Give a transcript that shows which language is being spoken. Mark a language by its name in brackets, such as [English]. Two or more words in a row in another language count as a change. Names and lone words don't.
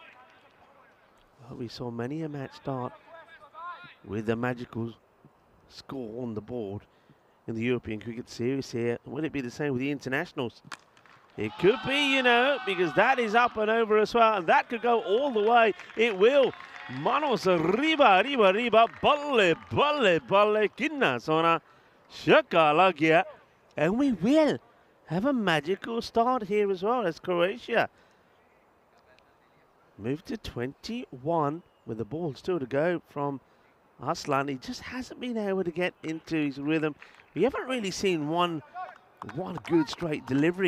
[English] Well, we saw many a match start with a magical score on the board in the European Cricket Series here. Will it be the same with the internationals? It could be, you know, because that is up and over as well, and that could go all the way. It will. [Spanish] Manos arriba, arriba, arriba, [Punjabi] balle, balle, balle, kinna sona, shakalagia. [English] And we will have a magical start here as well as Croatia move to 21 with the ball still to go from Arslan. He just hasn't been able to get into his rhythm. We haven't really seen one good straight delivery.